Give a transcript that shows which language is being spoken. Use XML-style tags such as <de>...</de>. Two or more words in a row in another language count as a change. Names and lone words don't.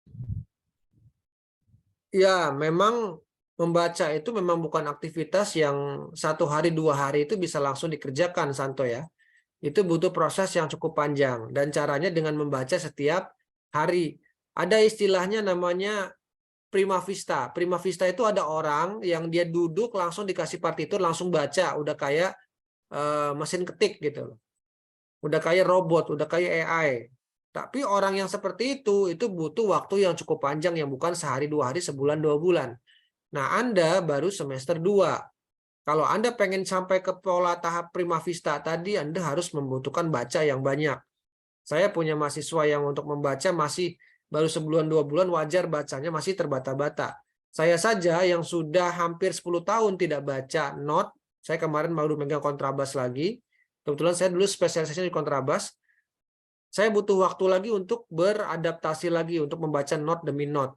<id>Ya, memang membaca itu memang bukan aktivitas yang 1 hari 2 hari itu bisa langsung dikerjakan, Santo ya. Itu butuh proses yang cukup panjang dan caranya dengan membaca setiap hari. Ada istilahnya namanya</id> <it>prima vista. Prima vista</it> <id>itu ada orang yang dia duduk langsung dikasih partitur langsung baca, udah kayak mesin ketik gitu. Udah kayak robot, udah kayak AI. Tapi orang yang seperti itu butuh waktu yang cukup panjang yang bukan sehari 2 hari, sebulan 2 bulan. Nah, Anda baru semester 2. Kalau Anda pengen sampai ke pola tahap</id> <it>prima vista</it> <id>tadi, Anda harus membutuhkan baca yang banyak. Saya punya mahasiswa yang untuk membaca masih baru sebulan 2 bulan, wajar bacanya masih terbata-bata. Saya saja yang sudah hampir 10 tahun tidak baca not, saya kemarin baru megang kontrabas lagi. Kebetulan saya dulu spesialisasinya di kontrabas. Saya butuh waktu lagi untuk beradaptasi lagi untuk membaca not demi not.</id>